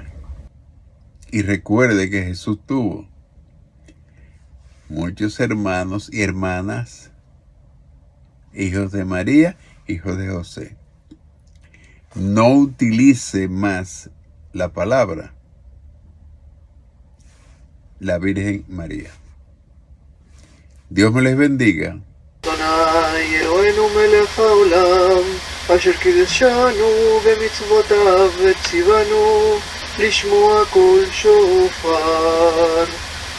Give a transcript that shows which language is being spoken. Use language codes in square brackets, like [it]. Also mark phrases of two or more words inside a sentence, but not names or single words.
[es] Y recuerde que Jesús tuvo muchos hermanos y hermanas, hijos de María, hijos de José. No utilice más la palabra la Virgen María. Dios me les bendiga. [he] אדוני אלוהינו מלך העולם, אשר קידשנו במצוותיו וציוונו לשמוע קול שופר.